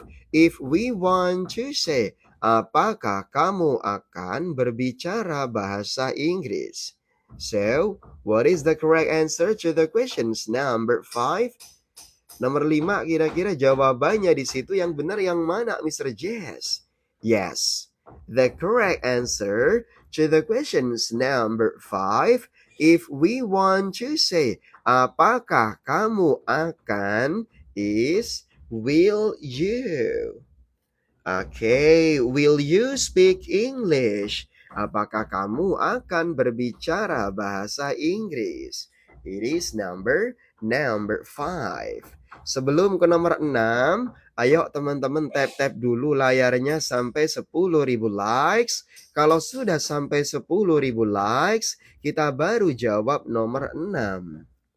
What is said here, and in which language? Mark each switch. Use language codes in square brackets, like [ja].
[en] If we want to say, [id] apakah kamu akan berbicara bahasa Inggris? [en] So, what is the correct answer to the questions number 5? [id] Nomor 5, kira-kira jawabannya di situ yang benar yang mana, Mr. Jess? [en] Yes, the correct answer to the questions number 5, if we want to say, [id] apakah kamu akan, [en] is will you. Okay, will you speak English? [id] Apakah kamu akan berbicara bahasa Inggris? [en] It is number 5. [id] Sebelum ke nomor 6, ayo teman-teman tap-tap dulu layarnya sampai 10.000 likes. Kalau sudah sampai 10.000 likes, kita baru jawab nomor 6.